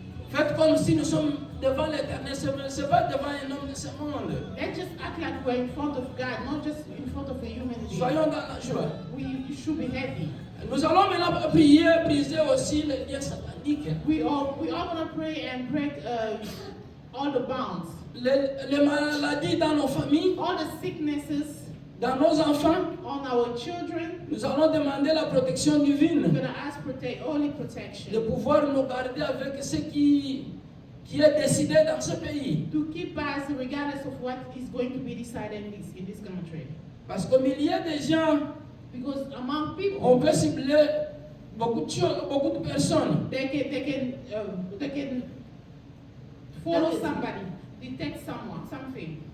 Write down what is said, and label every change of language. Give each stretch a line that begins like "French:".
French: Faites comme si nous sommes devant l'Éternel, ce n'est pas devant un homme de ce monde.
English: Let's just act like we're in front of God, not just in front of a human being.
French: Soyons dans la joie.
English: We should be happy.
French: Nous allons maintenant prier, briser aussi les liens sataniques.
English: We all gonna pray and break all the bounds,
French: Les maladies dans nos familles,
English: all the sicknesses
French: dans nos enfants.
English: on our children.
French: Nous allons demander la protection
English: We're
French: divine,
English: gonna ask only
French: de
English: protection
French: pouvoir nous garder avec ce qui est décidé dans ce pays.
English: to keep us regardless of what is going to be decided in this country.
French: Parce qu'au milieu des gens,
English: Because among people,
French: on peut cibler beaucoup de choses, beaucoup de personnes.
English: they can follow somebody, detect someone, something.